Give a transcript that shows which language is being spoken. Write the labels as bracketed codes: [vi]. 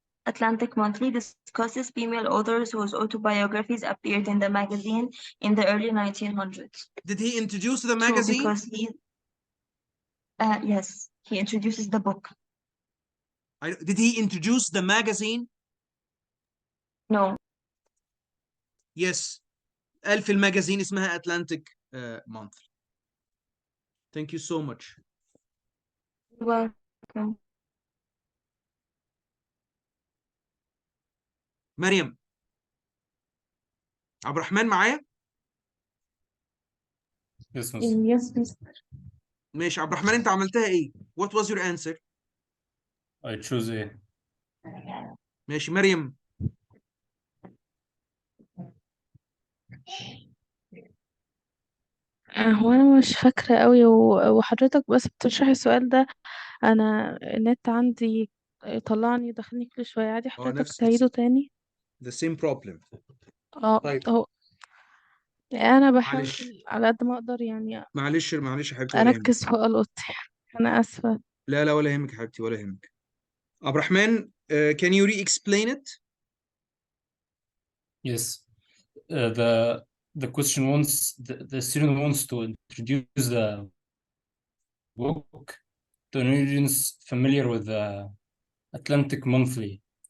[en] Atlantic Monthly discusses female authors whose autobiographies appeared in the magazine in the early 1900s. Did he introduce the magazine? Because yes, he introduces the book. Did he introduce the magazine? No. Yes. [ar] قال في الماجازين اسمها Atlantic Monthly. [en] Thank you so much. You're welcome. [ar] مريم. عبد الرحمن معايا؟ [en] Yes, miss. Yes, mister. [ar] ماشي عبد الرحمن انت عملتها ايه؟ [en] What was your answer؟ I choose A. [ar] ماشي مريم. هو انا مش فاكرة قوي وحضرتك بس بتشرح السؤال ده، انا النت عندي طلعني دخلني كل شوية، عادي حضرتك نفس تعيده تاني؟ [en] the same problem. [ar] طيب. هو انا بحاول معلش. على قد ما اقدر يعني معلش يا حبيبتي ولا يهمك. اركز في القطي. انا اسفة. لا ولا يهمك يا حبيبتي ولا يهمك. [en] عبد الرحمن can you re-explain it? Yes. The question wants the student wants to introduce the book to an audience familiar with the Atlantic Monthly.